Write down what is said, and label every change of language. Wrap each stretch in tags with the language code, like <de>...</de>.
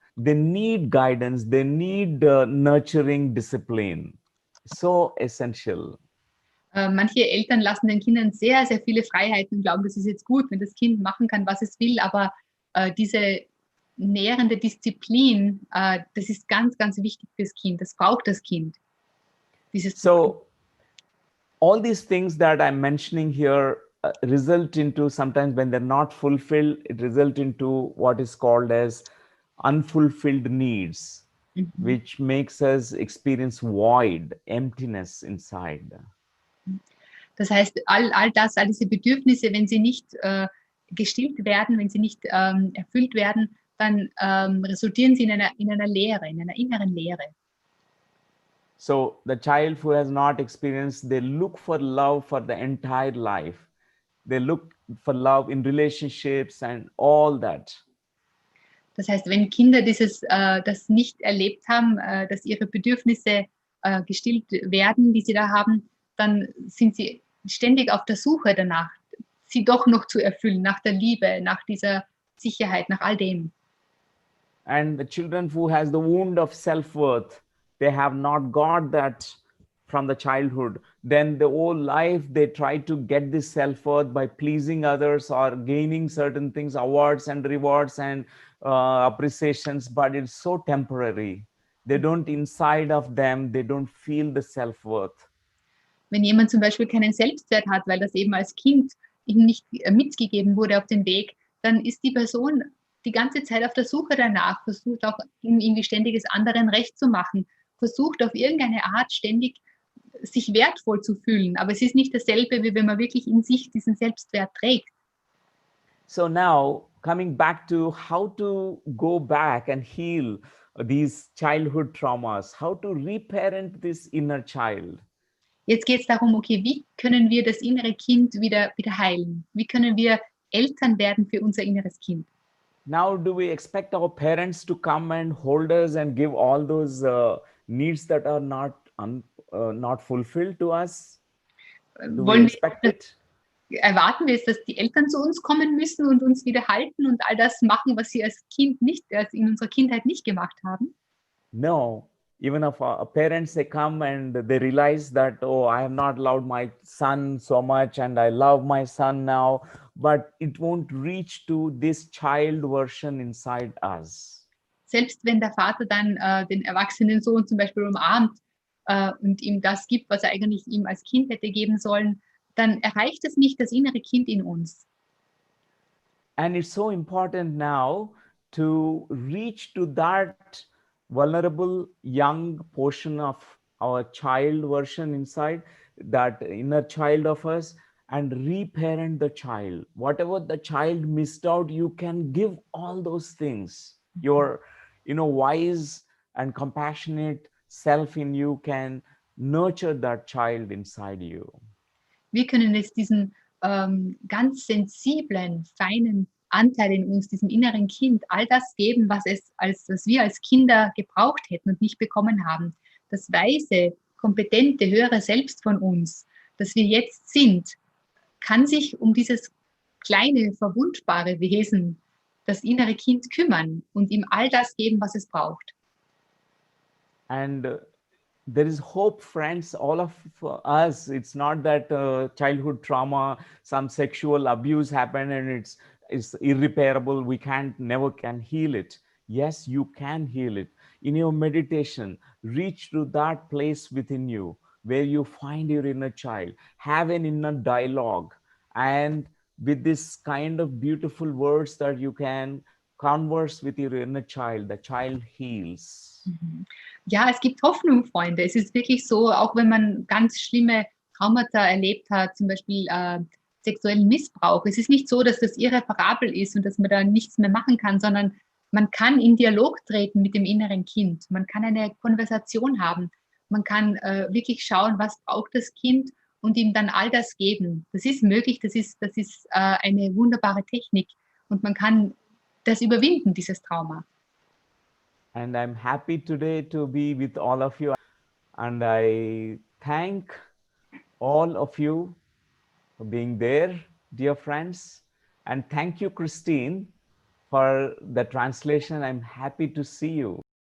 <en>They need guidance. They need nurturing discipline. So essential.</en> <de>Manche Eltern lassen den Kindern sehr, sehr viele Freiheiten und glauben, das ist jetzt gut, wenn das Kind machen kann, was es will, aber diese nährende Disziplin, das ist ganz, ganz wichtig fürs Kind. Das braucht das Kind.</de> <en>So all these things that I'm mentioning here result into, sometimes when they're not fulfilled, it result into what is called as unfulfilled needs, which makes us experience void, emptiness inside.</en> <de>Das heißt, all diese Bedürfnisse, wenn sie nicht gestillt werden, wenn sie nicht erfüllt werden, dann resultieren sie in einer Leere, in einer inneren Leere.</de> <en>So the child who has not experienced, they look for love for the entire life. They look for love in relationships and all that.</en> <de>Das heißt, wenn Kinder das nicht erlebt haben, dass ihre Bedürfnisse gestillt werden, die sie da haben, dann sind sie ständig auf der Suche danach, sie doch noch zu erfüllen, nach der Liebe, nach dieser Sicherheit, nach all dem.</de> <en>And the children who has the wound of self-worth, they have not got that from the childhood. Then the whole life, they try to get this self-worth by pleasing others or gaining certain things, awards and rewards and appreciations, but it's so temporary. They don't, inside of them, they don't feel the self-worth.</en> <de>Wenn jemand zum Beispiel keinen Selbstwert hat, weil das eben als Kind ihm nicht mitgegeben wurde auf den Weg, dann ist die Person die ganze Zeit auf der Suche danach, versucht auch irgendwie ständiges anderen recht zu machen, versucht auf irgendeine Art ständig sich wertvoll zu fühlen. Aber es ist nicht dasselbe, wie wenn man wirklich in sich diesen Selbstwert trägt.</de> <en>So now, coming back to how to go back and heal these childhood traumas, how to reparent this inner child.</en> <de>Jetzt geht es darum, okay, wie können wir das innere Kind wieder heilen? Wie können wir Eltern werden für unser inneres Kind?</de> <en>Now, do we expect our parents to come and hold us and give all those needs that are not fulfilled to us? Do we expect it?</en> <de>Erwarten wir es, dass die Eltern zu uns kommen müssen und uns wieder halten und all das machen, was sie als Kind in unserer Kindheit nicht gemacht haben?</de> <en>No. Even if our parents, they come and they realize that, oh, I have not loved my son so much and I love my son now, but it won't reach to this child version inside us.</en> <de>Selbst wenn der Vater dann den erwachsenen Sohn zum Beispiel umarmt und ihm das gibt, was er eigentlich ihm als Kind hätte geben sollen, dann erreicht es nicht das innere Kind in uns.</de> <en>And it's so important now to reach to that vulnerable young portion of our child version inside, that inner child of us, and reparent the child. Whatever the child missed out, you can give all those things. Your wise and compassionate self in you can nurture that child inside you.</en> <de>Wir können es diesen ganz sensiblen, feinen Anteil in uns, diesem inneren Kind, all das geben, was wir als Kinder gebraucht hätten und nicht bekommen haben. Das weise, kompetente, höhere Selbst von uns, das wir jetzt sind, kann sich um dieses kleine, verwundbare Wesen, das innere Kind, kümmern und ihm all das geben, was es braucht.</de> <en>And there is hope, friends, all of us. It's not that childhood trauma, some sexual abuse happened and it's irreparable. We never can heal it. Yes, you can heal it. in your meditation, reach to that place within you where you find your inner child, have an inner dialogue, and with this kind of beautiful words that you can converse with your inner child, the child heals.</en> <de>Ja, es gibt Hoffnung, Freunde. Es ist wirklich so, auch wenn man ganz schlimme Traumata erlebt hat, zum Beispiel sexuellen Missbrauch. Es ist nicht so, dass das irreparabel ist und dass man da nichts mehr machen kann, sondern man kann in Dialog treten mit dem inneren Kind. Man kann eine Konversation haben. Man kann wirklich schauen, was braucht das Kind und ihm dann all das geben. Das ist möglich, das ist eine wunderbare Technik und man kann das überwinden, dieses Trauma.</de> <en>And I'm happy today to be with all of you. And I thank all of you for being there, dear friends. And thank you, Christine, for the translation. I'm happy to see you.</en>